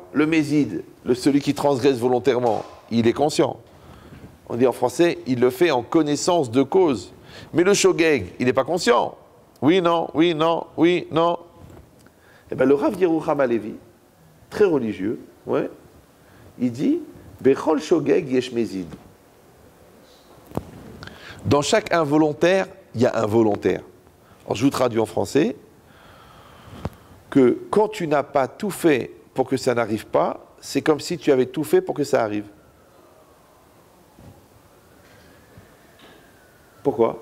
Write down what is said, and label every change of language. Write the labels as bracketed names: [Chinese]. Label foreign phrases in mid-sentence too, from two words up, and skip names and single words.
[French] Le méside, celui qui transgresse volontairement, il est conscient. On dit en français, il le fait en connaissance de cause. Mais le shogeg, il n'est pas conscient. Oui, non, oui, non, oui, non. Eh bien, le Rav Yerucham Halevi, très religieux, ouais, il dit, [Hebrew] בכל שוגג יש מזיד. [French] Dans chaque involontaire, il y a un volontaire. Alors, je vous traduis en français que quand tu n'as pas tout fait pour que ça n'arrive pas, c'est comme si tu avais tout fait pour que ça arrive. Pourquoi?